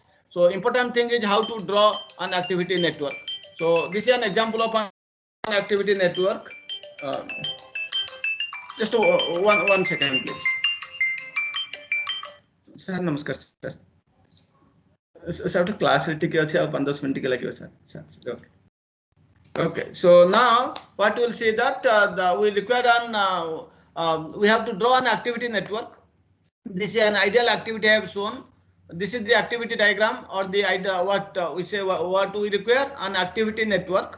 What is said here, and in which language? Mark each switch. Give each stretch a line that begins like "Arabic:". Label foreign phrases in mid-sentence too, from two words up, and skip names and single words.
English: So important thing is how to draw an activity network. So this is an example of an activity network. Just one second, please.
Odia: Sir, namaskar, sir. Sir, class ଟିକେ ଅଛି ଆଉ 5-10 ମିନିଟ୍ ଟିକେ ଲାଗିବ sir.
English: Okay, so now what we'll see that we require we have to draw an activity network. This is an ideal activity I have shown. This is the activity diagram or the idea what we say what we require an activity network.